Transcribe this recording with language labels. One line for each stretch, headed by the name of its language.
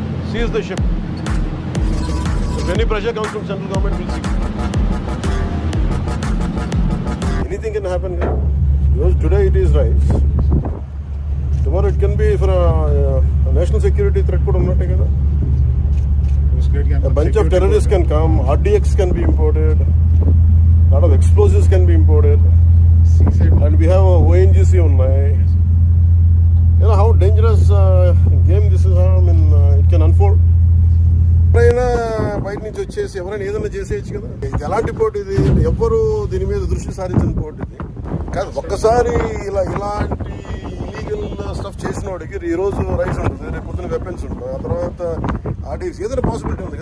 English: Seize the ship. Any pressure comes from central government will see. Anything can happen. Today it is rice, tomorrow it can be for national security threat
Telugu: కూడా ఉన్నట్టే కదా.
English: A bunch of terrorists can come, RDX can be imported, a lot of explosives can be imported, and we have ONGC unnai. You know how dangerous game this is. I mean, it can unfold.
Telugu: ఎవరైనా బయట నుంచి వచ్చేసి ఎవరైనా ఏదైనా చేసేయచ్చు కదా. ఇది ఎలాంటి పోటీ? ఇది ఎవ్వరు దీని మీద దృష్టి సారించిన పోటీ ఇది కాదు. ఒక్కసారి ఇలాంటి ఇలీగల్ స్టఫ్ చేసిన వాడికి ఈ రోజు రైస్ ఉంటుంది, రేపు పొద్దున వెపన్స్ ఉంటుంది, ఆ తర్వాత ఆర్డీఎక్స్ ఏదైనా పాసిబిలిటీ ఉంది కదా.